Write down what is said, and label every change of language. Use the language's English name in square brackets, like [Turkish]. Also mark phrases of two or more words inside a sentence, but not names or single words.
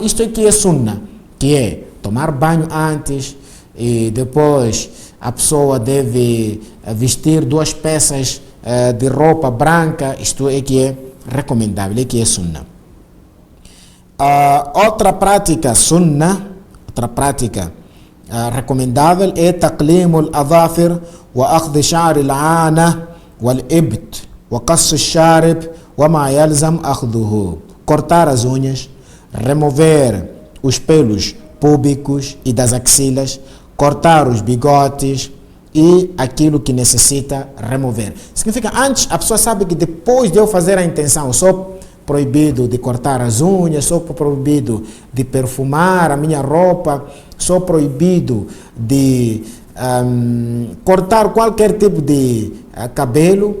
[Portuguese] Isto aqui é sunnah, que é tomar banho antes e depois a pessoa deve vestir 2 peças de roupa branca. Isto é que é recomendável, é que é sunnah. Outra prática sunnah, outra prática recomendável é [Arabic] تقليم الأظافر وأخذ شعر العانة والإبط وقص الشارب وما يلزم أخذه. [Portuguese] Cortar as unhas, remover os pelos púbicos e das axilas, cortar os bigodes e aquilo que necessita remover. Significa, antes a pessoa sabe que depois de eu fazer a intenção, sou proibido de cortar as unhas, sou proibido de perfumar a minha roupa, sou proibido de cortar qualquer tipo de cabelo.